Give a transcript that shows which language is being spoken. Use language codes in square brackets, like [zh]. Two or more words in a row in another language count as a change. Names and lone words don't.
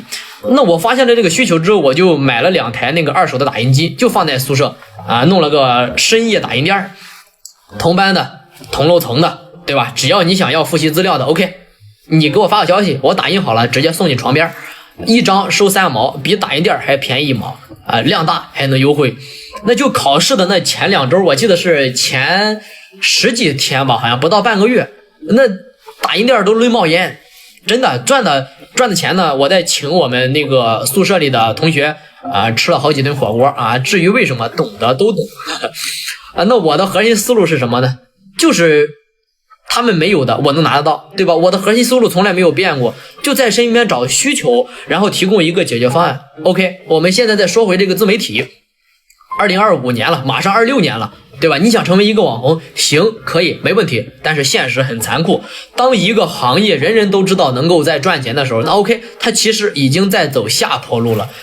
[zh] 那我發現了這個需求之後，我就買了2台那個2手的打印機，就放在宿舍弄了個深夜打印店，同班的同樓層的，對吧？只要你想要複習資料的 OK， 你給我發個消息，我打印好了直接送你床邊，1 張收3毛，比打印店還便宜1毛量大還能優惠。那就考試的那前2周，我記得是前10幾天吧，好像不到半個月， 那打印店都累冒烟，真的赚的钱呢，我在请我们那个宿舍里的同学吃了好几顿火锅啊。至于为什么，懂的都懂那我的核心思路是什麼呢？就是他們沒有的我能拿得到，對吧？我的核心思路從來沒有變過，就在身邊找需求，然後提供一個解決方案。 OK， 我們現在再說回這個自媒體，2025年了，馬上26年了，對吧？你想成為一個網紅，行，可以，沒問題，但是現實很殘酷，當一個行業人人都知道能夠在賺錢的時候，那 OK， 它其實已經在走下坡路了。